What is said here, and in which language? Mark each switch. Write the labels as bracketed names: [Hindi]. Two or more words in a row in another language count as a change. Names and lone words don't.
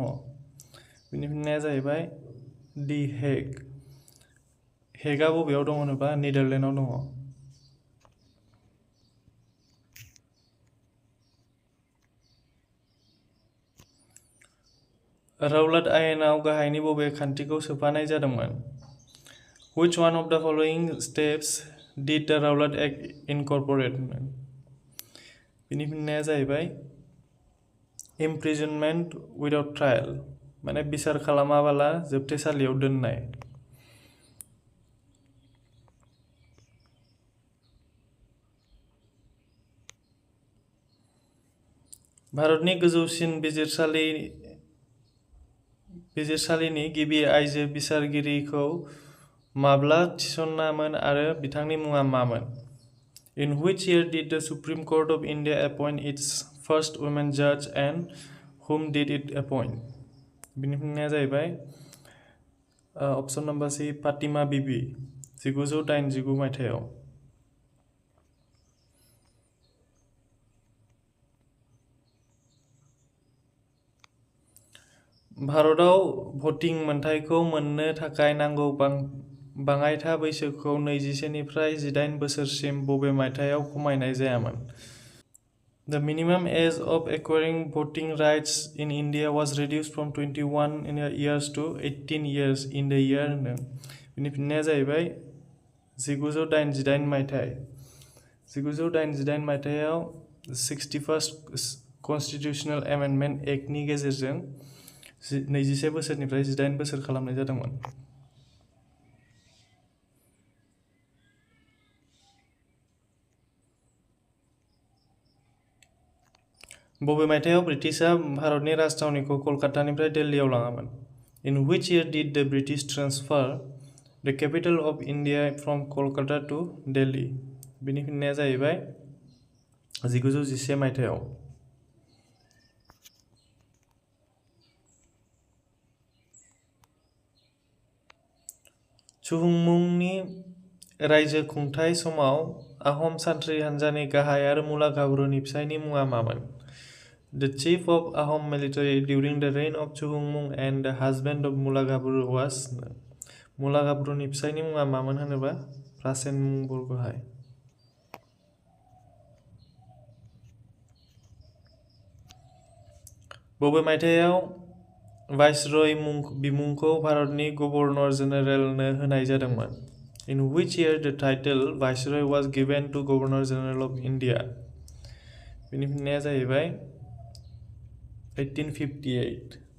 [Bodo] बिनि फिननाया जाहैबाय दि हेग। हेगआ बबेयाव दङ होनोबा नेदारलेण्डआव दङ। रावलाट आयेनाव गाहायनि बबे खान्थिखौ सोफानाय जादोंमोन? [English] Which one of the following steps did the Rowlatt Act incorporate? [Bodo] बिनि फिननाया जाहैबाय [English] imprisonment without trial, [Bodo] माने बिसार खालामाबाला जोबथेसालियाव दोननाय। भारतनि गोजौसिन बिजिरसालिनि गिबि आइजो बिसारगिरिखौ माब्ला थिसनामोन आरो बिथांनि मुङा मामोन? [English] In which year did the Supreme Court of India appoint its first women judge and whom did it appoint? [Bodo] बिनि फिननाया जाहैबाय [English] option number C [Bodo] फातिमा बिबी 1989 मायथाइयाव। भारताव भटिं मोनथायखौ मोननो थाखाय नांगौ बाङाइथा बैसोखौ 21 निफ्राय 18 बोसोरसिम बबे मायथाइयाव खमायनाय जायामोन? [English] The minimum age of acquiring voting rights in India was reduced from 21 years to 18 years in the year होनदों। [Bodo] बिनि फिननाया जाहैबाय 1988 मायथाइ। 1988 मायथाइयाव 61st [English] constitutional amendment [Bodo] एक्टनि गेजेरजों 21 बोसोरनिफ्राय 18 बोसोर खालामनाय जादोंमोन। बबे मायथाइयाव ब्रिटिशआ भारतनि राजथावनिखौ कलकातानिफ्राय दिल्लीयाव लाङामोन? [English] In which year did the British transfer the capital of India from Kolkata to Delhi? [Bodo] बिनि फिननाया जाहैबाय 1911 मायथाइयाव। चुहुंमुंनि रायजो खुंथाय समाव आहम सान्थ्रि हानजानि गाहाय आरो मुला गाब्रुनि फिसायनि मुङा मामोन? [English] The chief of Ahom military during the reign of Chuhungmung and the husband of Mula Gabru was [Bodo] मुला गाब्रुनि फिसायनि मुङा मामोन होनोबा प्रासेन मुं बरग'हाय। बबे मायथाइयाव वाइसरय बिमुंखौ भारतनि गभर्नर जेनेरेलनो होनाय जादोंमोन? [English] In which year the title Viceroy was given to Governor General of India? [Bodo] बिनि फिननाया जाहैबाय 1858।